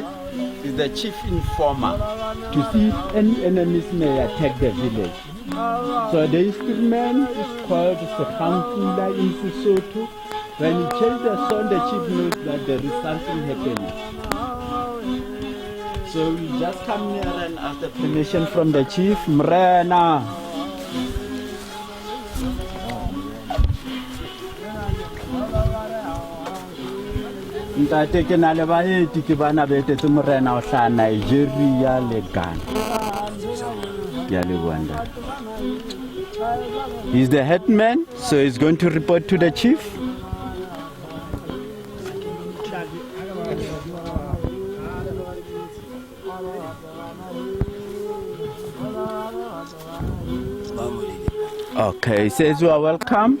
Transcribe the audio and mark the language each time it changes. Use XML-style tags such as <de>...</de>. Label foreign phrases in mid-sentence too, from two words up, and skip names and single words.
<en>Is the chief informer to see if any enemies may attack the village. So the instrument is called sorghum in Basotho. When you change the sound, the chief knows that there is something happening. So we just come here and ask the permission from the chief.</en> <st>Mrena. Ntate ke na le baeti ke bana betetse morena o hla Nigeria le Ghana. Ya le bwana.</st> <en>He's the headman, so he's going to report to the chief. Okay, he says you are welcome.</en>